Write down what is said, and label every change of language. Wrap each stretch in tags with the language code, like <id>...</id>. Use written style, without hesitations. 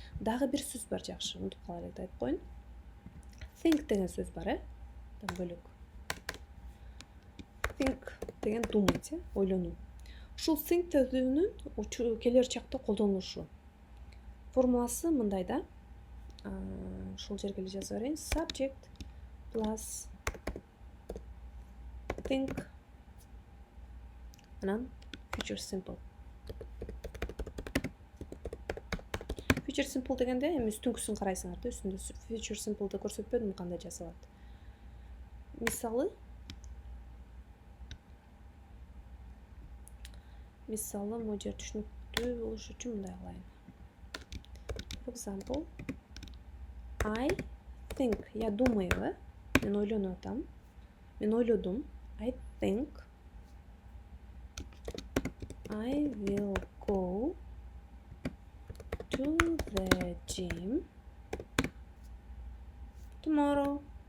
<ky>Дагы бир сөз бар, жакшы, унутуп кала элек айтып коеюн. Think деген сөз бар, бөлөк. Think деген</ky> <ru>думать,</ru> <ky>ойлонуу. Ушул think сөзүнүн келер чакта колдонулушу. Формуласы мындай да. Ушул жерге эле жаза берейин.</ky> <en>Subject plus think</en> <ky>анан</ky> <en>future simple.</en> <ky>Future simple дегенде эми үстүңкүсүн карайсыңар да, үстүндө future simple'ды көрсөтпөдүм кандай жасалат. Мисалы могу жер түшүнүктүү болуш үчүн мындай кылайын.</ky> <en>For example, I think,</en> <ru>я думаю,</ru> <ky>мен ойлонуп атам. Мен ойлодум.</ky> <en>I think I will go to the gym tomorrow.</en>